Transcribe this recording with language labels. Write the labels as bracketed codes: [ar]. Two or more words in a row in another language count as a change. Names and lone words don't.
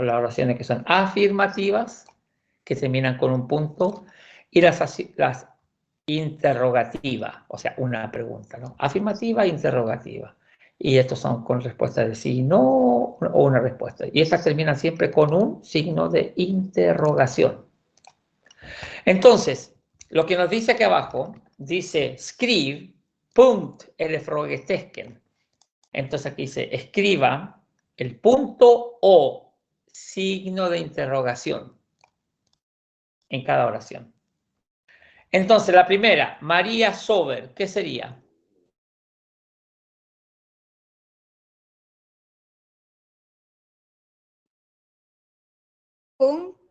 [es] Las oraciones que son afirmativas, que terminan con un punto, y las interrogativa, o sea, una pregunta, ¿no? Afirmativa e interrogativa. Y estos son con respuestas de sí, no, o una respuesta. Y estas terminan siempre con un signo de interrogación. Entonces, lo que nos dice aquí abajo, dice, [sv] skriv, punkt eller frågetecken. [es] Entonces aquí dice, escriba el punto o signo de interrogación en cada oración. Entonces, la primera, María sover, ¿qué sería? Un